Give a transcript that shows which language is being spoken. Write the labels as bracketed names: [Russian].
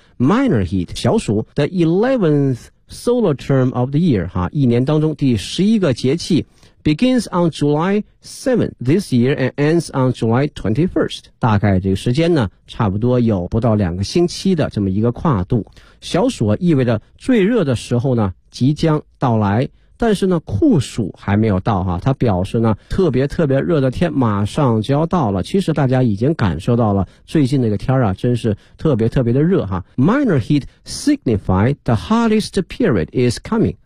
[English] minor heat [Chinese] 小暑的 [English] 11th solar term of the year [Chinese] 哈，一年当中第11个节气， [English] begins on July 7th this year and ends on July 21st. [Chinese] 大概这个时间呢差不多有不到两个星期的这么一个跨度。小暑意味着最热的时候呢即将到来，但是呢酷暑还没有到哈，它表示呢特别特别热的天马上就要到了。其实大家已经感受到了最近那个天啊真是特别特别的热哈。 [English] Minor heat signify the hottest period is coming.